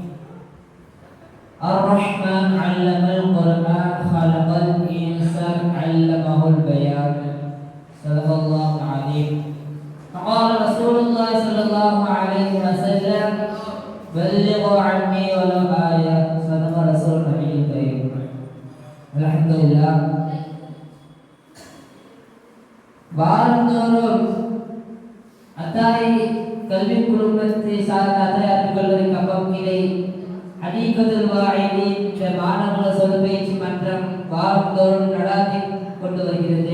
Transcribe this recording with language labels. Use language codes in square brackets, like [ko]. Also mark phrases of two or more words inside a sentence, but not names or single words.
[ar] الرحمن علم القرآن خلق الإنسان علمه البيان صدق الله العظيم فقال رسول الله صلى الله عليه وسلم بلغوا عني ولو آية صدق رسول النبي الكريم الحمد لله [ta] வாரந்தோறும் அத்தாய் கல்வி குடும்பத்தை சார்ந்த அத்தாயார் கல்லூரி கம்பங்கிளை ஹதீகத்துல் வாயிதீன் என்ற மாணவர்கள் சொல் பயிற்சி மன்றம் வாரந்தோறும் நடாத்தி கொண்டு வருகிறது.